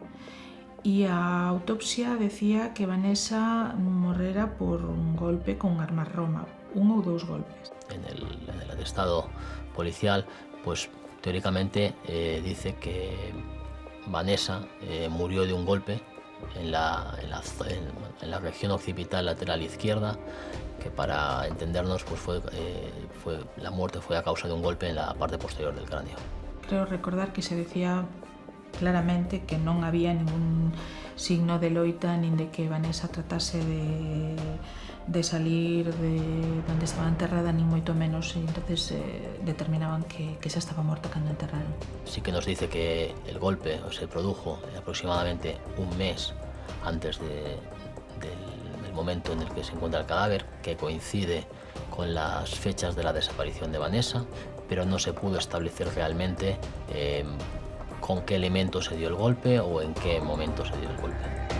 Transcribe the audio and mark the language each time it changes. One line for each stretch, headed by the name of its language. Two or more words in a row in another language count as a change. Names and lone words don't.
Galician: E a autopsia decía que Vanessa morrera por un golpe con arma roma, 1 ou 2 golpes.
Spanish: En el atestado policial, pues teóricamente dice que Vanessa murió de un golpe en la región occipital lateral izquierda, que para entendernos pues la muerte fue a causa de un golpe en la parte posterior del cráneo.
Galician: Creo recordar que se decía claramente que non había ningún signo de loita nin de que Vanessa tratase de salir de onde estaba enterrada, nin moito menos, e entonces determinaban que xa estaba morta cando enterraron.
Spanish: Sí que nos dice que el golpe se produjo aproximadamente un mes antes del momento en el que se encuentra el cadáver, que coincide con las fechas de la desaparición de Vanessa, pero no se pudo establecer realmente con qué elemento se dio el golpe o en qué momento se dio el golpe.